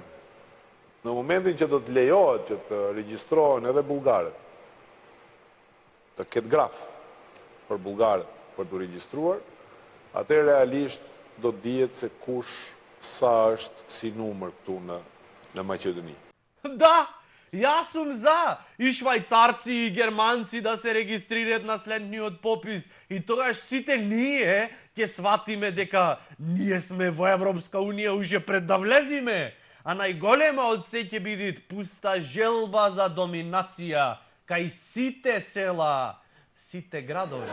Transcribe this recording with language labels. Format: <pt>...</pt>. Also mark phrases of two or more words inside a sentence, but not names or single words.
<sq>Në momentin që do të lejohet që të regjistrohen edhe bullgarët, të ketë graf për bullgarët për të regjistruar, atëherë realisht do të dihet se kush sa është si numër këtu në Maqedoni.</sq> <mk>Да, јас сум за и швајцарци и германци да се регистрираат на следниот попис и тогаш сите ние ќе сватиме дека ние сме во Европска унија уште пред да влезиме. А најголема од се ќе биде пуста желба за доминација кај сите села, сите градови.</mk>